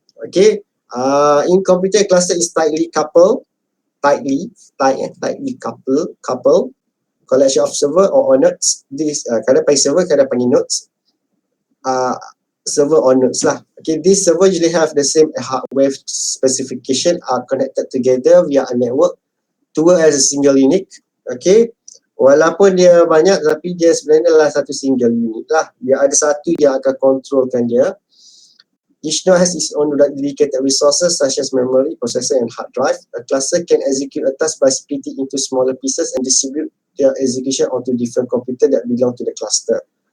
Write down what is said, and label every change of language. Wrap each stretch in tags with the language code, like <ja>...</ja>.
<en>Okay, in computer cluster is tightly coupled, tightly coupled collection of server or nodes.</en> <ms>This kadang panggil server, kadang panggil nodes. Server or nodes lah.</ms> <en>Okay, this server usually have the same hardware specification, are connected together via a network to work as a single unit.</en> <ms>Okay, walaupun dia banyak tapi dia sebenarnya adalah satu single unit lah. Dia ada satu yang akan kontrolkan dia.</ms> <en>Each node has its own dedicated resources such as memory, processor and hard drive. A cluster can execute a task by splitting into smaller pieces and distribute their execution onto different computer that belong to the cluster.</en>